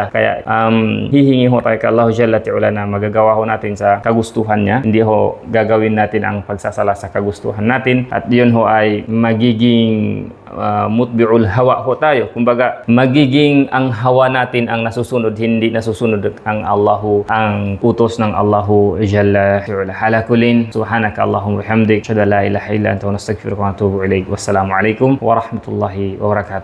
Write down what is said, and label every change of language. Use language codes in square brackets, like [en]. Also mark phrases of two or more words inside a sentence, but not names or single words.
[tl] Kaya hihingi ho tayo kay [ar] الله جل تعالى [tl] na magagawa ho natin sa kagustuhan niya. Hindi ho gagawin natin ang pagsasala sa kagustuhan natin. At yun ho ay magiging [ar] متبعو الهوى [tl] ho tayo. Kumbaga magiging ang hawa natin ang nasusunod, hindi nasusunod ang utos ng [ar] الله جل تعالى. على كل، سبحانك اللهم وبحمدك، أشهد أن لا إله إلا أنت، نستغفرك ونتوب إليك. والسلام عليكم ورحمة الله وبركاته.